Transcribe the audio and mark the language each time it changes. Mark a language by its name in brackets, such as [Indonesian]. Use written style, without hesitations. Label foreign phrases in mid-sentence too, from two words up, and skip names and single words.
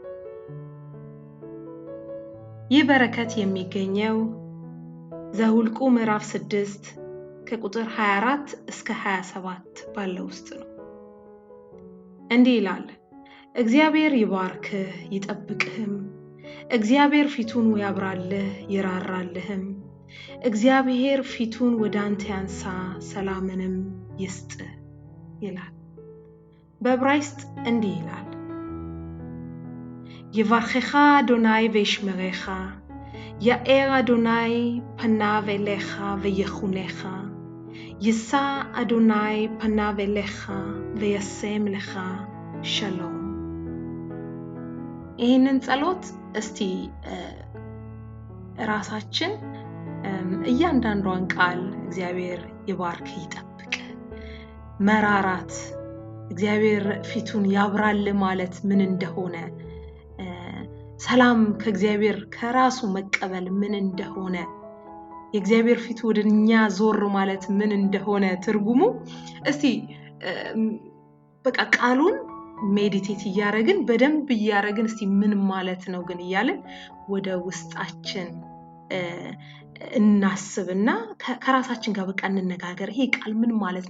[Amharic] ይህ በረከት የሚገኘው ዘኍልቍ ምዕራፍ 6 ከቁጥር 24 እስከ 27 ባለው ውስጥ ነው። እንዲህ ይላል: እግዚአብሔር ይባርክህ ይጠብቅህም። እግዚአብሔር ፊቱን ያብራልህ ይራራልህም። እግዚአብሔር ፊቱን ወደ አንተ ያንሳ ሰላምንም ይስጥህ ይላል። በዕብራይስጥ እንዲህ ይላል: [Hebrew] יברכך אדוני וישמרך, יאר אדוני פניו אליך ויחונך, יישא אדוני פניו אליך וישם לך שלום. [Amharic] ይህንን ጸሎት እስቲ ራሳችን እያንዳንዷን ቃል እግዚአብሔር ይባርክ ይጠብቅ መራራት እግዚአብሔር ፊቱን ያብራል ማለት ምን እንደሆነ ሰላም ከእግዚአብሔር ከራሱ መቀበል ምን እንደሆነ የእግዚአብሔር ፊቱ ወደኛ ዞር ማለት ምን እንደሆነ ትርጉሙ እስቲ በቃ ቃሉን ሜዲቴት እያረግን በደንብ እያረግን እስቲ ምን ማለት ነው ግን እያልን ወደ ውስጣችን እናስብና ከራሳችን ጋር በቃ እንነጋገር። ይሄ ቃል ምን ማለት ነው?